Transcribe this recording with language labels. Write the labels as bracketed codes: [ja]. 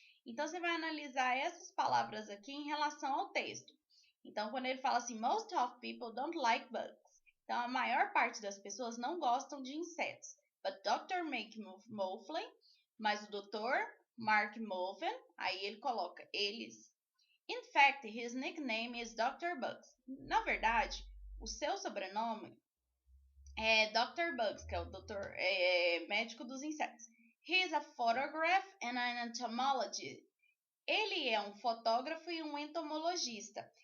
[pt] Então, você vai analisar essas palavras aqui em relação ao texto. Então, quando ele fala assim, [en] most of people don't like bugs. [pt] Então, a maior parte das pessoas não gostam de insetos. [en] But Dr. [pt] Mark Mufflin, mas o Dr. Mark Muffin, aí ele coloca eles. [en] In fact, his nickname is Dr. Bugs. [pt] Na verdade, o seu sobrenome é Dr. Bugs, que é o doutor médico dos insetos. [en] He is a photographer and an entomologist. [pt] Ele é um fotógrafo e um entomologista.